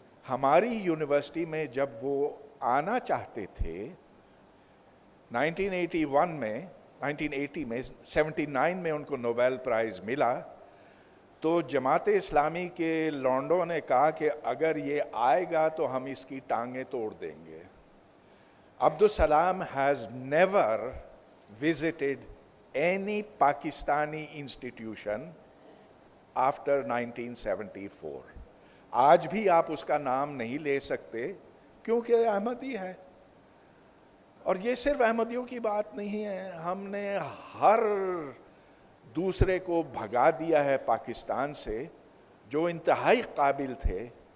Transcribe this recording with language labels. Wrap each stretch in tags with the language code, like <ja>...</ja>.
<ur>ہماری یونیورسٹی میں جب وہ آنا چاہتے تھے 1981 میں 1980 میں 79 میں ان کو نوبیل پرائز ملا, تو جماعت اسلامی کے لونڈوں نے کہا کہ اگر یہ آئے گا تو ہم اس کی ٹانگیں توڑ دیں گے.</ur> <en>Abdus Salam has never visited any Pakistani institution after 1974.</en> <ur>آج بھی آپ اس کا نام نہیں لے سکتے کیونکہ احمدی ہے. اور یہ صرف احمدیوں کی بات نہیں ہے, ہم نے ہر دوسرے کو بھگا دیا ہے پاکستان سے جو انتہائی قابل تھے.</ur>